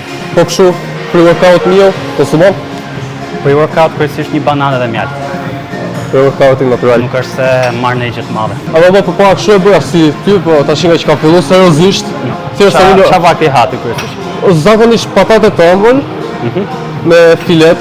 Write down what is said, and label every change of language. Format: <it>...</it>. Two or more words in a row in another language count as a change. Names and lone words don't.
<sq>Po kështu,</sq> <en>pre-workout meal,</en> <sq>konsumon? Pre-workout kryesisht një bananë dhe mjaltë. Pre-workoutin natural. Nuk është se marr në gjë të madhe. Apo po para kështu e bëja si ty, po tash nga që ka filluar seriozisht, thjesht Çfarë vakti hati kryesisht? zakonisht patate të ëmbël me fileto.</sq>